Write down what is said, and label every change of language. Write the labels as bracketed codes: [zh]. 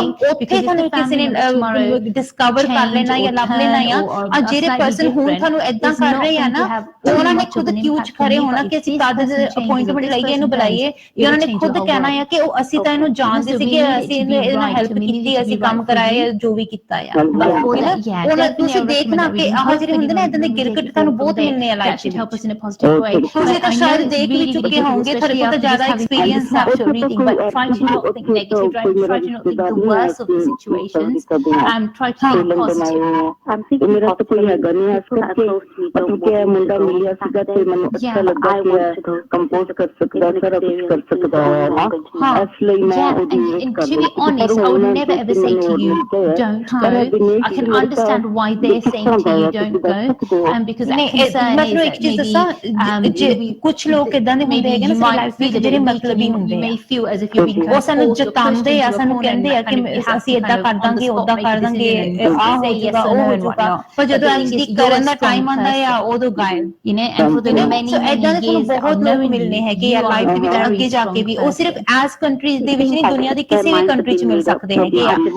[pa] ਉੱਥੇ ਤੁਹਾਨੂੰ ਕਿਸੇ ਨੇ ਡਿਸਕਵਰ ਕਰ ਲੈਣਾ ਜਾਂ ਲੱਭ ਲੈਣਾ ਆ ਜਿਹੜੇ ਪਰਸਨ ਹੁਣ ਤੁਹਾਨੂੰ ਏਦਾਂ ਕਰ ਰਹੇ ਆ ਨਾ ਉਹਨਾਂ ਨੇ ਖੁਦ ਕਿਉਂ ਖੜੇ ਹੋਣਾ ਕਿ ਅਸੀਂ ਤਦ ਅਪਾਇੰਟਮੈਂਟ ਲਈਏ ਇਹਨੂੰ ਬੁਲਾਈਏ ਉਹਨਾਂ ਨੇ ਖੁਦ ਕਹਿਣਾ ਆ ਕਿ ਉਹ ਅਸੀਂ ਤਾਂ ਇਹਨੂੰ ਜਾਣਦੇ ਸੀ ਕਿ ਅਸੀਂ ਇਹਦੇ ਨਾਲ ਹੈਲਪ ਕੀਤੀ ਅਸੀਂ ਕੰਮ ਕਰਾਇਆ ਜੋ ਵੀ ਕੀਤਾ ਆ ਉਹਨਾਂ ਤੁਸੀਂ ਦੇਖਣਾ ਕਿ ਆਹ ਜਿਹੜੇ ਹੁੰਦੇ ਨੇ ਇਦਾਂ ਦੇ ਗਿਰਕਟ ਤੁਹਾਨੂੰ ਬਹੁਤ ਮਿਲਨੇ ਆ ਲਾਈਫ ਵਿੱਚ ਤੁਸੀਂ ਤਾਂ ਸ਼ਾਇਦ ਦੇਖ ਵੀ ਚੁੱਕੇ ਹੋਵੋਗੇ ਤੁਹਾਡੇ ਕੋਲ ਤਾਂ ਜ਼ਿਆਦਾ ਐਕਸਪੀਰੀਅੰਸ ਹੈ [en] but try to not think negative, try to not think the worst of the situations, try to think positive. [pa] ਮੇਰਾ ਤਾਂ ਕੋਈ ਹੈਗਾ ਨਹੀਂ ਹੈ ਮਤਲਬ ਕਿ ਮੁੰਡਾ ਮਿਲਿਆ ਸੀਗਾ ਤੇ ਮੈਨੂੰ ਅੱਛਾ ਲੱਗਾ ਕਿ ਕੰਪੋਜ਼ ਕਰ ਸਕਦਾ ਸਾਰਾ ਕੁਝ ਕਰ ਸਕਦਾ ਹੈ ਨਾ ਇਸ ਲਈ ਮੈਂ [en] and to be honest I would never ever say to you don't go. I can understand why they're saying to you don't go, because that concern is that maybe [pa] ਕੁਝ ਲੋਕ ਇਦਾਂ ਦੇ ਹੁੰਦੇ ਹੈਗੇ ਨਾ ਸਾਡੀ ਲਾਈਫ ਵਿੱਚ ਜਿਹੜੇ ਮਤਲਬੀ ਹੁੰਦੇ ਆ, ਉਹ ਸਾਨੂੰ ਜਤਾਉਂਦੇ ਆ, ਸਾਨੂੰ ਕਹਿੰਦੇ ਆ ਕਿ ਅਸੀਂ ਏਦਾਂ ਕਰ ਦਾਂਗੇ, ਓਦਾਂ ਕਰ ਦਾਂਗੇ, ਆਹ ਹੋ ਜਾਊਗਾ, ਉਹ ਹੋ ਜਾਊਗਾ, ਪਰ ਜਦੋਂ ਐਕਚੁਅਲੀ ਕਰਨ ਦਾ ਟਾਈਮ ਆਉਂਦਾ ਆ ਉਦੋਂ ਗਾਇਬ। ਸੋ ਏਦਾਂ ਦੇ ਤੁਹਾਨੂੰ ਬਹੁਤ ਲੋਕ ਮਿਲਣੇ ਹੈਗੇ ਆ ਲਾਈਫ ਦੇ ਵਿੱਚ ਅੱਗੇ ਜਾ ਕੇ ਵੀ, ਉਹ ਸਿਰਫ ਐਸ ਕੰਟਰੀਜ਼ ਦੇ ਵਿੱਚ ਨਹੀਂ, ਦੁਨੀਆ ਦੀ ਕਿਸੇ ਵੀ ਕੰਟਰੀ 'ਚ ਮਿਲ ਸਕਦੇ ਹੈਗੇ ਆ।